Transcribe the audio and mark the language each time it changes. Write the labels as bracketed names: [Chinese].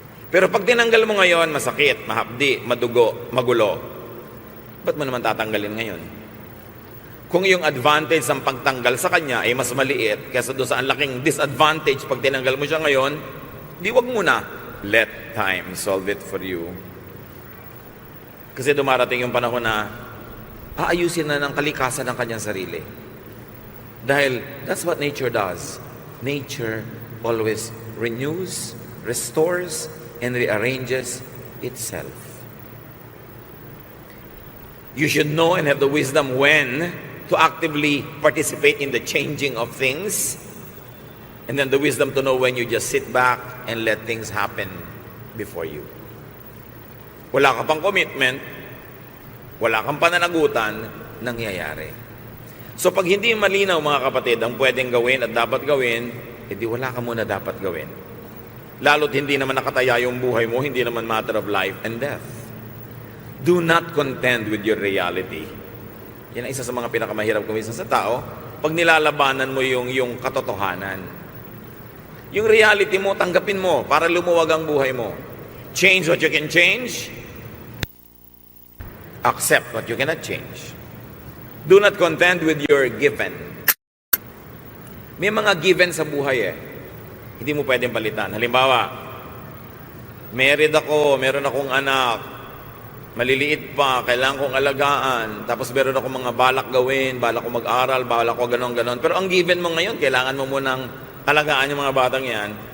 [Filipino] Pero pag tinanggal mo ngayon, masakit, mahapdi, madugo, magulo. Ba't mo naman tatanggalin ngayon? Kung yung advantage ng pagtanggal sa kanya ay mas maliit kaysa doon sa ang laking disadvantage pag tinanggal mo siya ngayon, di wag muna. [English] Let time solve it for you. [Filipino] Kasi dumarating yung panahon na aayusin na ng kalikasan ng kanyang sarili. Dahil [English] that's what nature does. Nature always renews, restores, and rearranges itself. You should know and have the wisdom when to actively participate in the changing of things, and then the wisdom to know when you just sit back and let things happen before you. [Filipino] Wala ka pang commitment, wala kang pananagutan, nangyayari. So pag hindi malinaw mga kapatid ang pwedeng gawin at dapat gawin, edi wala ka muna dapat gawin. Lalo't hindi naman nakataya yung buhay mo, hindi naman [English] matter of life and death. Do not contend with your reality. [Filipino] Yan ang isa sa mga pinakamahirap kuminsan sa tao, pag nilalabanan mo yung katotohanan. Yung reality mo, tanggapin mo para lumuwag ang buhay mo. [English] Change what you can change. Accept what you cannot change. Do not contend with your given. [Filipino] May mga given sa buhay eh. Hindi mo pwedeng palitan. Halimbawa, married ako, meron akong anak, maliliit pa, kailangan kong alagaan, tapos meron akong mga balak gawin, balak ko mag-aral, balak ko ganon-ganon. Pero ang given mo ngayon, kailangan mo munang alagaan yung mga batang yan.